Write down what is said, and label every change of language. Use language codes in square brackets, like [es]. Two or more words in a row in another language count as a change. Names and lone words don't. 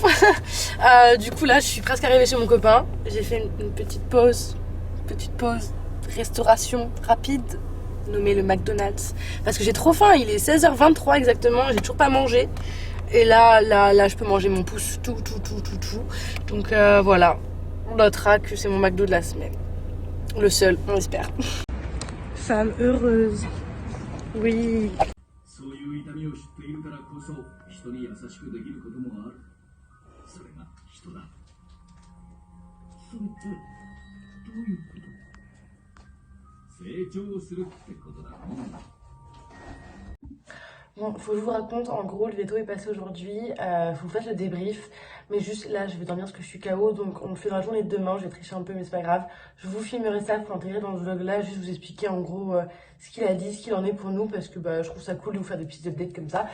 [fr] Du coup là, je suis presque arrivée chez mon copain. J'ai fait une petite pause restauration rapide, nommée le McDonald's, parce que j'ai trop faim. Il est 16h23 exactement, j'ai toujours pas mangé. Et là, je peux manger mon pouce, tout. Donc voilà, on notera que c'est mon McDo de la semaine. Le seul, on espère. Femme heureuse. Oui. [ja] そういう痛みを知っているからこそ人に優しくできることもある。それが人だ。それってどういうこと？成長するってことだね。 [fr] Bon, faut que je vous raconte, en gros, le veto est passé aujourd'hui, faut que vous faites le débrief, mais juste là, je vais dormir parce que je suis KO, donc on le fait dans la journée de demain, je vais tricher un peu, mais c'est pas grave. Je vous filmerai ça pour intégrer dans le vlog là, juste vous expliquer en gros ce qu'il a dit, ce qu'il en est pour nous, parce que bah, je trouve ça cool de vous faire des petites updates comme ça.